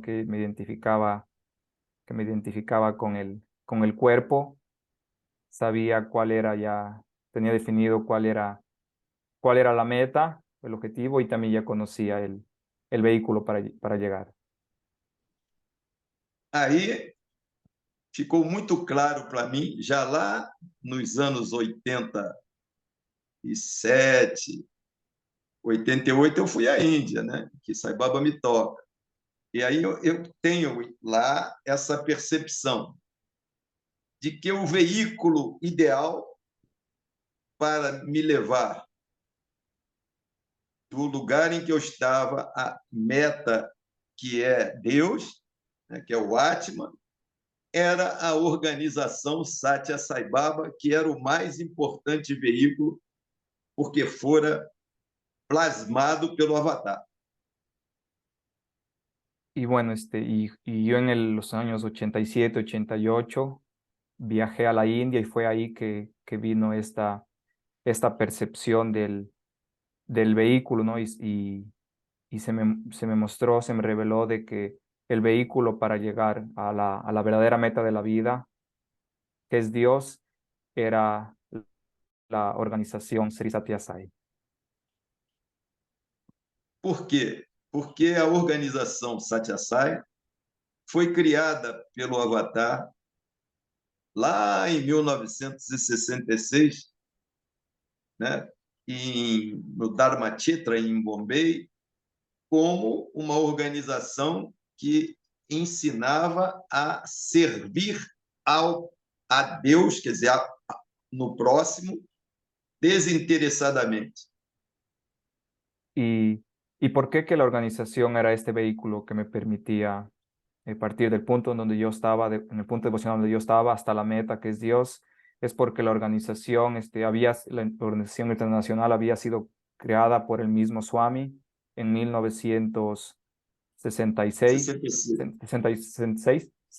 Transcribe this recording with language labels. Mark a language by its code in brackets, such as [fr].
[es] Que me identificaba con el cuerpo, sabía cuál era ya tenía definido cuál era la meta, el objetivo, y también ya conocía el vehículo para llegar. [pt] Aí ficou muito claro para mim, já lá nos anos 87, 88, eu fui à Índia, né? Que Sai Baba me toca. E aí eu tenho lá essa percepção de que o veículo ideal para me levar do lugar em que eu estava à meta, que é Deus, né, que é o Atman, era a organização Satya Sai Baba, que era o mais importante veículo, porque fora plasmado pelo Avatar. [es] Y bueno, y yo en los años 87, 88 viajé a la India y fue ahí que vino esta percepción del vehículo, ¿no? Y se me mostró, se me reveló de que el vehículo para llegar a la verdadera meta de la vida, que es Dios, era la organización Sri Satya Sai. [pt] Por quê? Porque a organização Satya Sai foi criada pelo Avatar lá em 1966, né, no Dharma Chitra, em Bombay, como uma organização que ensinava a servir a Deus, quer dizer, no próximo, desinteressadamente. [es] Y, ¿Y por qué que la organización era este vehículo que me permitía partir del punto en donde yo estaba, en el punto devocional donde yo estaba, hasta la meta que es Dios? Es porque la organización, la organización internacional había sido creada por el mismo Swami en 1966, 66,